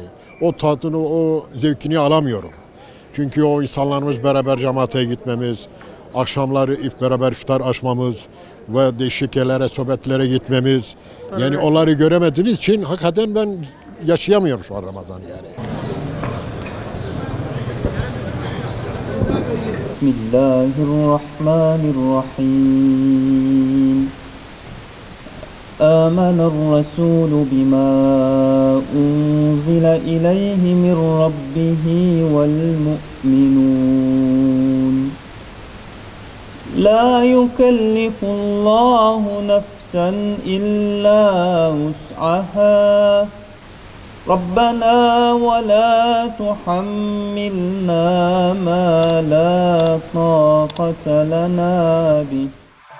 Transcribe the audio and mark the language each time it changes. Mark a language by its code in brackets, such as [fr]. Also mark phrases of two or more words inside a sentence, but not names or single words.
[tr] O tadını, o zevkini alamıyorum. Çünkü o insanlarımız beraber cemaate gitmemiz, akşamları beraber iftar açmamız ve değişik yerlere, sohbetlere gitmemiz. Yani onları göremediğimiz için hakikaten ben yaşayamıyorum şu an Ramazan'ı yani. [ar] بسم الله الرحمن الرحيم. آمن الرسول بما أنزل إليه من ربه والمؤمنون لا يكلف الله نفسا إلا وسعها ربنا ولا تحملنا ما لا طاقة لنا به